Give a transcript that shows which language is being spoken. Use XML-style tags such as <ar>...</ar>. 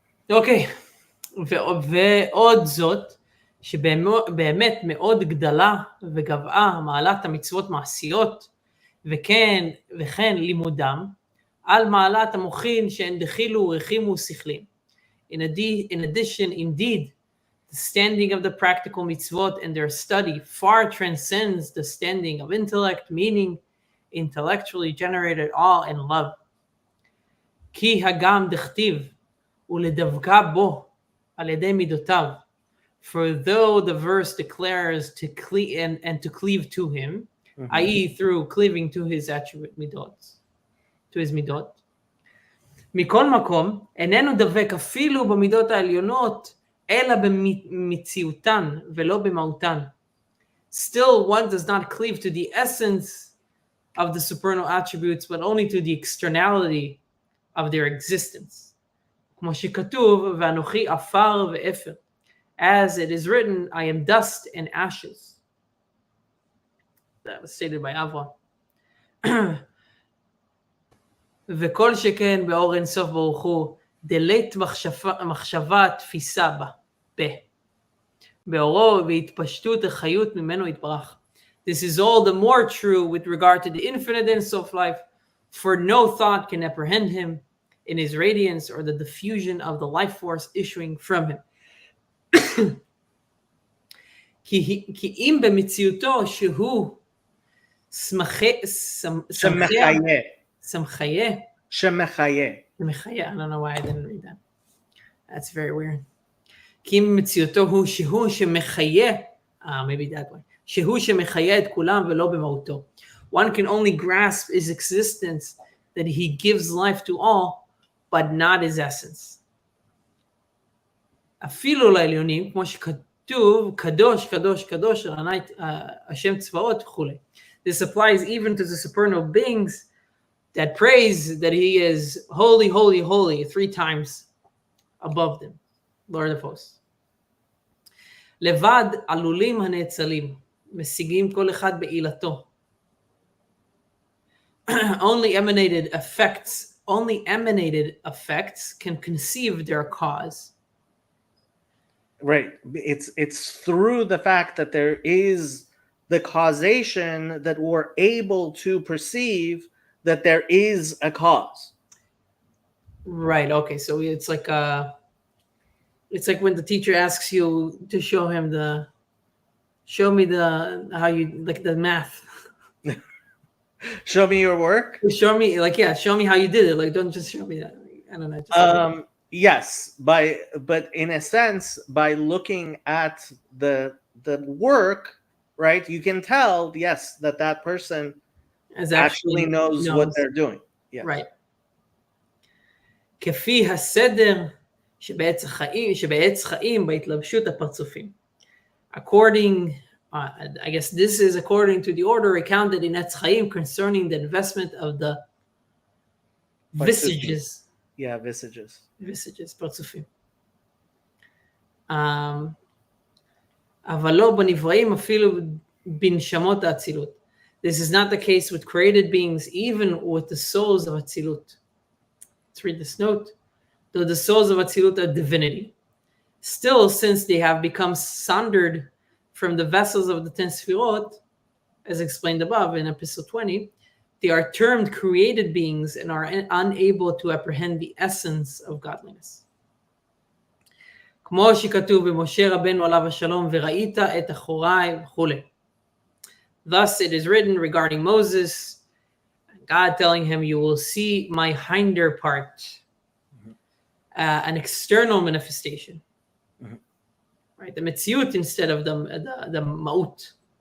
<he>אוקיי, ועוד זאת, שבאמת מאוד גדלה וגבעה מעלת המצוות מעשיות, וכן לימודם, על מעלת המוחין שהן דחילו ורחימו שכלים.</he> <en>In addition, indeed, the standing of the practical mitzvot and their study far transcends the standing of intellect, meaning intellectually generated awe and love.</en> <he>כי הגם דכתיב, ולדבקה בו על ידי מידותיו.</he> <en>For though the verse declares to cleave and to cleave to him, i.e. through cleaving to his attribute midot, to his midot,</en> <he>מכל מקום, איננו דבק אפילו במידות העליונות, אלא במציאותן ולא במהותן.</he> <en>Still, one does not cleave to the essence of the supernal attributes, but only to the externality of their existence.</en> <he>כמו שכתוב, ואנוכי עפר ואפר.</he> <en>As it is written, I am dust and ashes. That was stated by Avram.</en> <he>וכל שכן באור אינסוף ברוך הוא, דלית מחשבה תפיסה בה, באורו ובהתפשטות החיות ממנו יתברך.</he> <en>This is all the more true with regard to the infinite Ein Sof life, for no thought can apprehend him in his radiance or the diffusion of the life force issuing from him.</en> <he>כי אם במציאותו שהוא שמחיה. שמחיה.</he> <en>I don't know why I didn't read that. That's very weird.</en> <he>כי אם במציאותו הוא שהוא שמחיה,</he> <en>maybe that way.</en> <he>שהוא שמחיה את כולם ולא במהותו.</he> <en>One can only grasp his existence, that he gives life to all, but not his essence.</en> <he>אפילו לעליונים, כמו שכתוב, קדוש, קדוש, קדוש, השם צבאות וכו'.</he> <en>This applies even to the supernal beings that praise that he is holy, holy, holy 3 times above them, Lord of hosts.</en> <he>לבד עלולים הנאצלים, משיגים כל אחד בעילתו.</he> <en>Only emanated effects can conceive their cause. Right. It's through the fact that there is the causation that we're able to perceive that there is a cause. Right. Okay. So it's like when the teacher asks you to show me how you like the math. Show me your work. Show me how you did it. Like, don't just show me that. I don't know. Yes, but in a sense, by looking at the work, right, you can tell, yes, that person actually knows what they're doing. Yes. Right.</en> <he>כפי הסדר שבעץ חיים בהתלבשות הפרצופים.</he> <en>According, I guess this is according to the order recounted in Etz Chaim concerning the investment of the visages. Yeah, visages.</en> <he>פרצופים. אבל לא בנבראים אפילו בנשמות האצילות.</he> <en>This is not the case with created beings, even with the souls of Atzilut. Let's read this note. Though the souls of Atzilut are divinity, still, since they have become sundered from the vessels of the 10 Sfirot, as explained above in Epistle 20, they are termed created beings and are unable to apprehend the essence of godliness. כמו שכתוב במשה רבנו עליו השלום, וראית את אחוריי וכו'. Thus it is written regarding Moses, God telling him, you will see my hinder part, an external manifestation. Right, the metziut instead of the ma'ut.</en>